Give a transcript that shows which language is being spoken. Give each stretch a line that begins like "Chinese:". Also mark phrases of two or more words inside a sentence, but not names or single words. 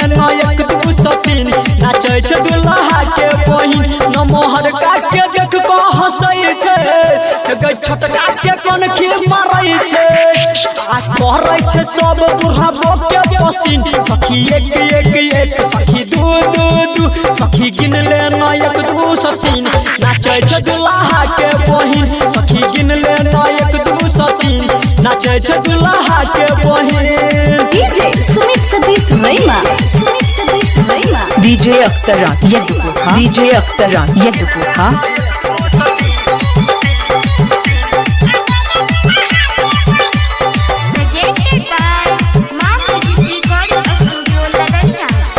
Maithili: ना एक दू सतीन नाचे छे दुल्हा के बहिन नमहर का के देख को हंसै छे गे छोटका के कोन खी मारै छे आ कहरै छे सब बुढ़ाबो के पसीन सखी एक सखी दू सखी गिन ले ना एक दू सतीन नाचे छे दुल्हा के बहिन सखी गिन ले ना एक दू सतीन नाचे छे दुल्हा के बहिन DJ Sumit Satish Raima Sumit Satish Raima DJ Aktaran Yeduha DJ Aktaran Yeduha
English: presented by Mom Music Recording Studio Ladania।